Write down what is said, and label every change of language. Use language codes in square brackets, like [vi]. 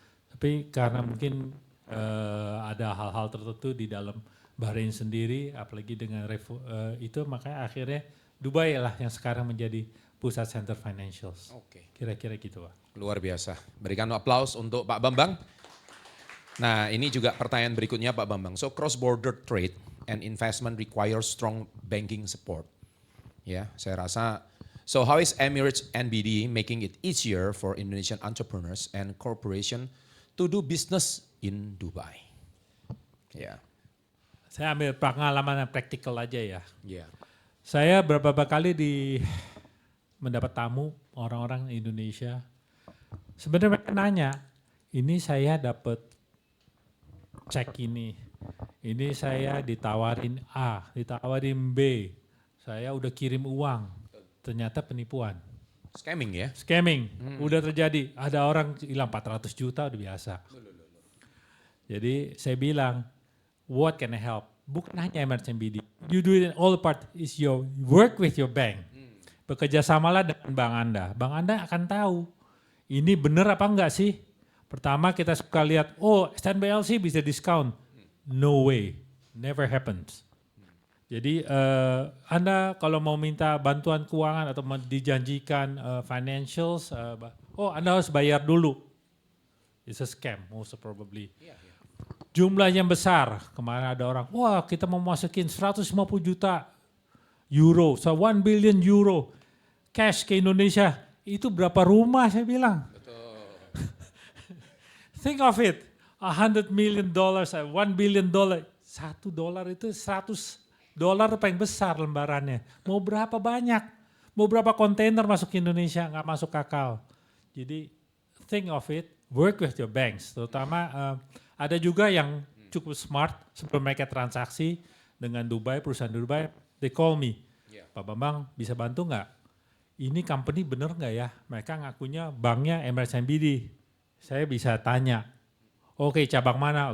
[id] Tapi karena mungkin ada hal-hal tertentu di dalam Bahrain sendiri, apalagi dengan itu, makanya akhirnya Dubai lah yang sekarang menjadi pusat center financials. Oke. Kira-kira gitu Pak. Luar biasa. Berikan aplaus untuk Pak Bambang. Nah ini juga pertanyaan berikutnya Pak Bambang. [en] So cross-border trade and investment requires strong banking support. [id] Ya, saya rasa. [en] So how is Emirates NBD making it easier for Indonesian entrepreneurs and corporation to do business in Dubai? [id] Ya. Saya ambil pengalaman yang praktikal aja ya. Ya. Saya beberapa kali mendapat tamu orang-orang Indonesia. Sebenarnya mereka nanya, ini saya dapat cek ini saya ditawarin A, ditawarin B, saya udah kirim uang, ternyata penipuan. [en] Scamming ya? [id] Scamming, udah terjadi, ada orang hilang 400 juta udah biasa. Jadi saya bilang, [en] what can I help? [id] Bukan hanya Emirates NBD. [en] You do it in all part, is your work with your bank. [id] Bekerja samalah dengan bank Anda. Bank Anda akan tahu, ini benar apa enggak sih? Pertama kita suka lihat, oh STNBLC bisa diskon. [en] No way, never happens. [id] Jadi Anda kalau mau minta bantuan keuangan atau dijanjikan financials, Anda harus bayar dulu. [en] It's a scam, most probably. [id] Jumlahnya besar, kemarin ada orang, wah kita mau masukin 150 juta euro, [en] so 1 billion euro cash [id] ke Indonesia, itu berapa rumah saya bilang. [en] Think of it, $100 million, $1 billion, $1 [id] itu $100 paling besar lembarannya. Mau berapa banyak? Mau berapa kontainer masuk ke Indonesia, nggak masuk akal. Jadi [en] think of it, work with your banks. [id] Terutama ada juga yang cukup smart sebelum mereka transaksi dengan Dubai, perusahaan Dubai, [en] they call me. [id] Pak Bambang bisa bantu nggak? Ini company bener nggak ya? Mereka ngakunya banknya Emirates NBD. Saya bisa tanya, oke cabang mana?